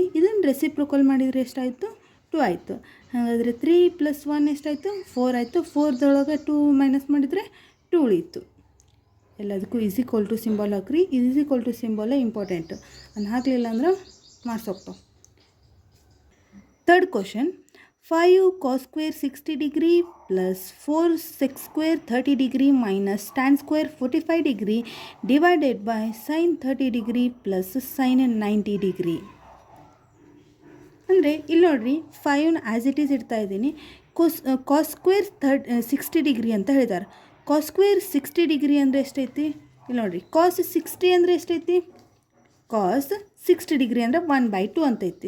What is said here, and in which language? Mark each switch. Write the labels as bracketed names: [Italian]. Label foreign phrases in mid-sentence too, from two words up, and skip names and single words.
[Kannada] ಇದನ್ನು ರೆಸಿಪ್ರೊಕಲ್ ಮಾಡಿದರೆ ಎಷ್ಟಾಯಿತು? 2 ಆಯಿತು. ಹಾಗಾದರೆ 3 + 1 ಎಷ್ಟಾಯಿತು? 4 ಆಯಿತು. 4ದೊಳಗೆ 2 ಮೈನಸ್ ಮಾಡಿದರೆ 2 ಉಳೀತು. ಎಲ್ಲದಕ್ಕೂ [English] is equal to symbol [Kannada] ಹಾಕ್ರಿ. [English] is equal to symbol important. [Kannada] ಅದನ್ನು ಹಾಕಲಿಲ್ಲ ಅಂದ್ರೆ ಮಾರ್ಕ್ಸ್ ಹೋಗ್ತಾವೆ. [English] third question, 5 cos square 60 degree plus 4 sec square 30 degree minus tan square 45 degree divided by sin 30 degree plus sin 90 degree. [Kannada] ಅಂದರೆ ಇಲ್ಲಿ ನೋಡಿರಿ, 5ನ [English] as it is [Kannada] ಇಡ್ತಾ ಇದ್ದೀನಿ. [English] cos square 60 degree [Kannada] ಅಂತ ಹೇಳಿದ್ದಾರೆ. [English] cos square 60 degree [Kannada] ಅಂದರೆ ಎಷ್ಟೈತಿ? ಇಲ್ಲಿ ನೋಡಿರಿ, ಕಾಸ್ 60 ಅಂದರೆ ಎಷ್ಟೈತಿ? [English] cos 60 degree [Kannada] ಅಂದರೆ 1/2 ಅಂತೈತಿ.